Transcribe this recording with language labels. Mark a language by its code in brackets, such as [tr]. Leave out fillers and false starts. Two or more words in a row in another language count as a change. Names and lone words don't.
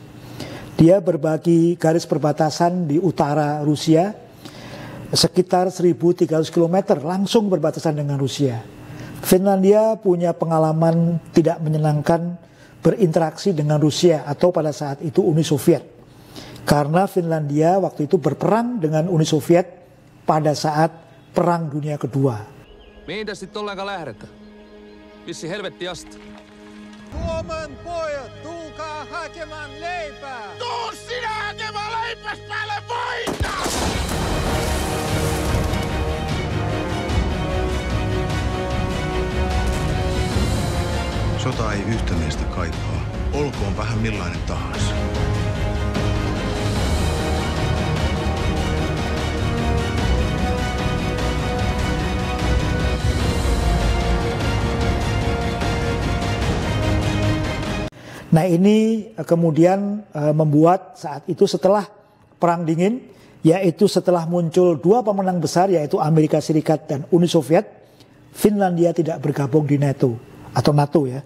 [id] Dia berbagi garis perbatasan di utara Rusia, sekitar 1.300 km langsung berbatasan dengan Rusia. Finlandia punya pengalaman tidak menyenangkan berinteraksi dengan Rusia atau pada saat itu Uni Soviet. Karena Finlandia waktu itu berperang dengan Uni Soviet pada saat Perang Dunia Kedua. [fi] Mihin tässä sitten ollenkaan lähdetään? Vissi helvetti asti. Suomen pojat, tulkaa hakemaan leipää! Tuu sinä hakemaan leipäs päälle voita! Sota ei yhtä miestä kaipaa, olkoon vähän millainen tahansa. [id] Nah, ini kemudian membuat saat itu setelah Perang Dingin, yaitu setelah muncul dua pemenang besar yaitu Amerika Serikat dan Uni Soviet, Finlandia tidak bergabung di NATO atau NATO ya.